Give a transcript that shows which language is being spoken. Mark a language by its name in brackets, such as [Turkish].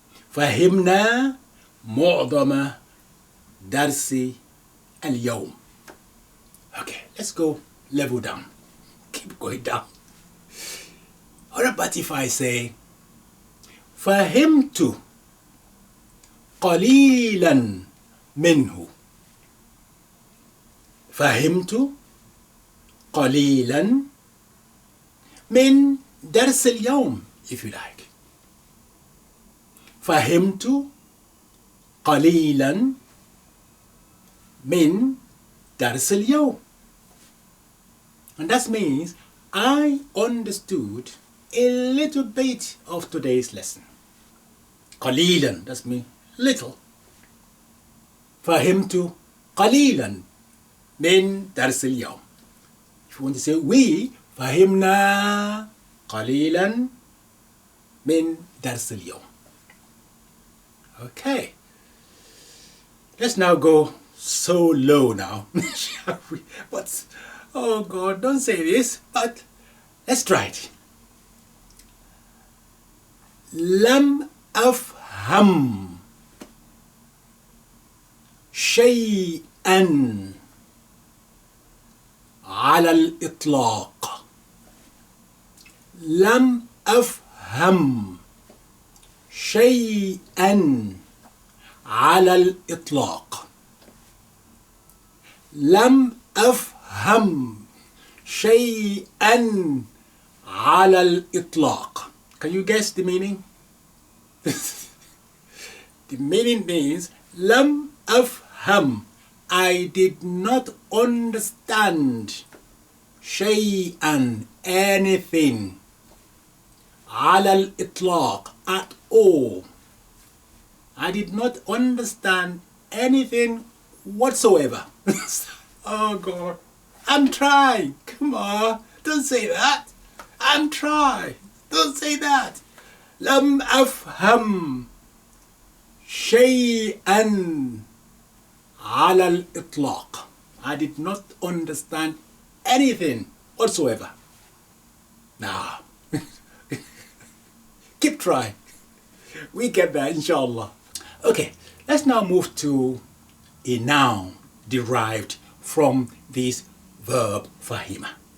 [Arabic] فهمنا معظم درس اليوم. [English] Okay, let's go level down. Keep going down. What about if I say [Arabic] فهمت قليلا منه. فهمت قليلا من درس اليوم, [English] if you like. [Arabic] فهمت قليلا من درس اليوم. [English] And that means I understood a little bit of today's lesson. [Arabic] قليلا, [English] that means little. [Arabic] فهمت قليلا من درس اليوم. [English] If you want to say we, [Arabic] فهمنا قليلا من درس اليوم. [English] Okay. Let's now go so low now. Shall we? But, oh God, don't say this, but let's try it. [Arabic] لم أفهم شيئا على الإطلاق. لم أفهم شيئا على الإطلاق. لم أفهم شيئا على الإطلاق. [English] Can you guess the meaning? The meaning means [Arabic] لم أفهم, [English] I did not understand شيئا, anything, [Arabic] على الإطلاق, [English] at all. I did not understand anything whatsoever. Oh God, I'm trying. Come on, don't say that. I'm trying. Don't say that. [Arabic] لم أفهم شيئا على الإطلاق. [English] I did not understand anything whatsoever. Now, keep trying. We get there, inshallah. Okay, let's now move to a noun derived from this verb fahima.